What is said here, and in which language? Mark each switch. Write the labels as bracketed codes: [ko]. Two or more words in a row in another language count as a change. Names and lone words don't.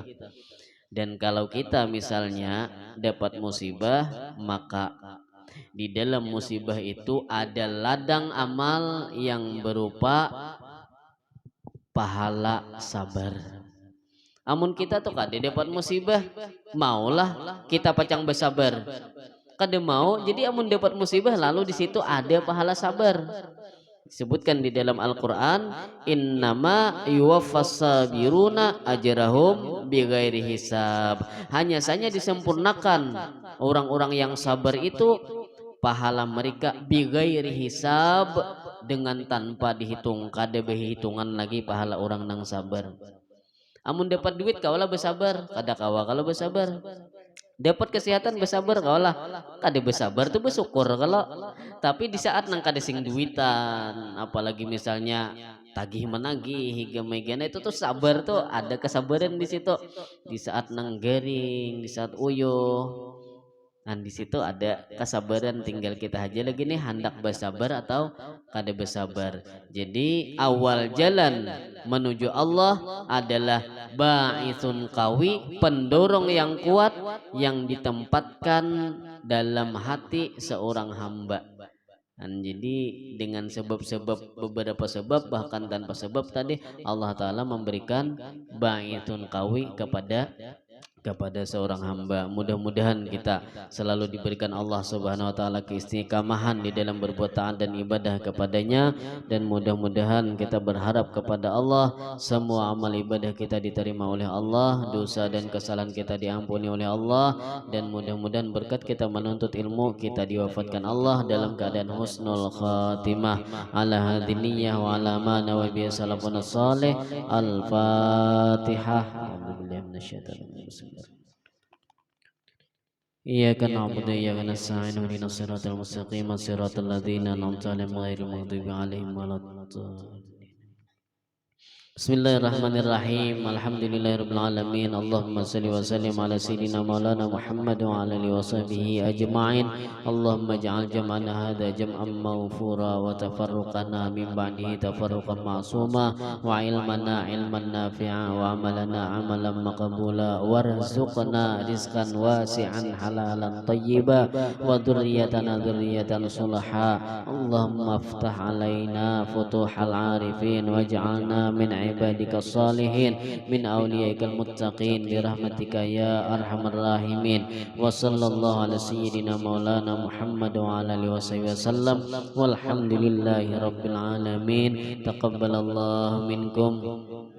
[id] Dan kalau kita misalnya dapat musibah maka di dalam musibah itu ada ladang amal yang berupa pahala sabar. [bjn] Amun kita tuh kada dapat musibah maulah kita pacang bersabar kada mau, jadi amun dapat musibah lalu di situ ada pahala sabar. Disebutkan di dalam Al-Qur'an, [ar] إنما يوفى الصابرون أجرهم بغير حساب. [id] Hanya saja disempurnakan orang-orang yang sabar itu pahala mereka [ar] بغير حساب, [id] dengan tanpa dihitung, [bjn] kada berhitungan lagi pahala orang nang sabar. Amun dapat duit kaulah bersabar, kada kawa kalau bersabar. Dapat kesehatan bersabar kaulah, kada bersabar tuh bersyukur kalau. Tapi di saat nang kada sing duitan, apalagi misalnya tagih menagih higa megana itu tuh sabar tuh ada kesabaran di situ. Di saat nang garing, di saat uyuh, dan di situ ada kesabaran, tinggal kita aja lagi nih hendak bersabar atau kada bersabar. [id] Jadi awal jalan menuju Allah adalah [ar] باعث قوي, [id] pendorong yang kuat yang ditempatkan dalam hati seorang hamba. Dan jadi dengan sebab-sebab beberapa sebab bahkan tanpa sebab tadi Allah Ta'ala memberikan [ar] باعث قوي [id] kepada seorang hamba. Mudah-mudahan kita selalu diberikan Allah [ar] سبحانه وتعالى [id] keistiqamahan di dalam berbuat taat dan ibadah kepadanya, dan mudah-mudahan kita berharap kepada Allah semua amal ibadah kita diterima oleh Allah, dosa dan kesalahan kita diampuni oleh Allah, dan mudah-mudahan berkat kita menuntut ilmu kita diwafatkan Allah dalam keadaan [ar] حسن الخاتمة. على هذه النية وعلى ما نوى به السلف الصالح. Al-Fatihah. الحمد لله من الشيطان الرجيم. إياك نعبد وإياك نستعين اهدنا الصراط المستقيم صراط الذين أنعمت عليهم غير المغضوب عليهم ولا الضالين. بسم الله الرحمن الرحيم. الحمد لله رب العالمين. اللهم صل وسلم على سيدنا مولانا محمد وعلى آله وصحبه أجمعين. اللهم اجعل جمعنا هذا جمعا مرحوما وتفرقنا من بعده تفرقا معصوما وعلمنا علما نافعا وعملنا عملا مقبولا وارزقنا رزقا واسعا حلالا طيبا وذريتنا ذرية صالحة. اللهم افتح علينا فتوح العارفين واجعلنا من عبادك الصالحين من أوليائك المتقين برحمتك يا أرحم الراحمين وصلى الله على سيدنا مولانا محمد وعلى آله وصحبه وسلم والحمد لله رب العالمين. تقبل الله منكم